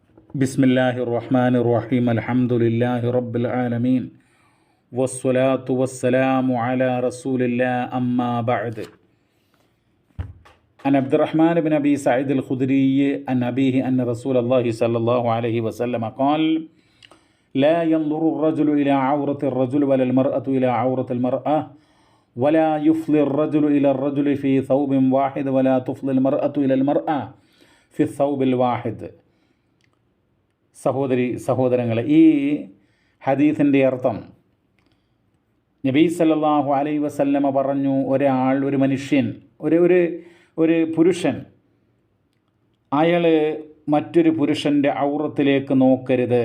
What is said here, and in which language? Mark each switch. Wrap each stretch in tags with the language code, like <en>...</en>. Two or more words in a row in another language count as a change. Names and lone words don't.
<ar>بسم الله الرحمن الرحيم الحمد لله رب العالمين والصلاة والسلام على رسول الله أما بعد. عن عبد الرحمن بن أبي سعيد الخدري عن أبيه أن رسول الله صلى الله عليه وسلم قال لا ينظر الرجل إلى عورة الرجل ولا المرأة إلى عورة المرأة ولا يفضي الرجل إلى الرجل في ثوب واحد ولا تفضي المرأة إلى المرأة في الثوب الواحد.</ar> <ml>സഹോദരങ്ങളെ, ഈ ഹദീസിൻ്റെ അർത്ഥം നബി</ml> <ar>صلى الله عليه وسلم</ar> <ml>പറഞ്ഞു, ഒരു മനുഷ്യൻ, ഒരു പുരുഷൻ, അയാൾ മറ്റൊരു പുരുഷൻ്റെ ഔറത്തിലേക്ക് നോക്കരുത്.</ml>